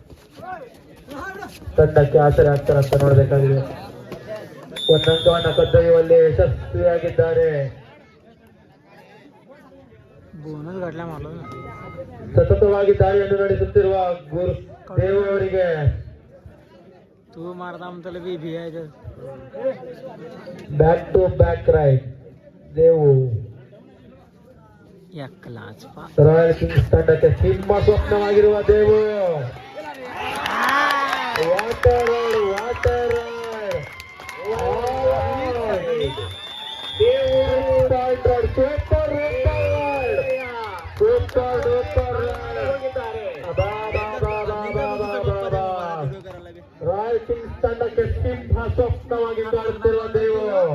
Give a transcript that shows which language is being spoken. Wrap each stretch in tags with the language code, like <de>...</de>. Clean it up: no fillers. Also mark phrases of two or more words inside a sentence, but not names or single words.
<kn>ತಂಡಕ್ಕೆ ಆಸರೆ ಆಗ್ತಾರ ಅಂತ ನೋಡ್ಬೇಕಾಗಿದೆ. ಒಂದು ಅಂಕವನ್ನ ಕದ್ದೊಯ್ಯುವಲ್ಲಿ ಯಶಸ್ವಿಯಾಗಿದ್ದಾರೆ. ಬೋನಸ್ ಗಟ್ಲೆ ಮಾಡೋದು. ಸತತವಾಗಿ ದಾಳಿಯನ್ನು ನಡೆಸುತ್ತಿರುವ ಗುರು ದೇವು ಅವರಿಗೆ</kn> <mr>तू मारता म्हणतो बी भियायचं.</mr> <en>back to back raid ದೇವು.</en> <mr>एकलाच पा.</mr> <kn>ರಾಯಲ್ ಕಿಂಗ್ಸ್ ತಂಡಕ್ಕೆ ಸಿಂಹ ಸ್ವಪ್ನವಾಗಿರುವ ದೇವು.</kn> <en>water water</en> <kn>ರಾಯಲ್ ಕಿಂಗ್ಸ್ ತಂಡಕ್ಕೆ ಸಿಂಹ ಸ್ವಪ್ನವಾಗಿ ಕಾಡುತ್ತಿರುವ ದೇವು.</kn>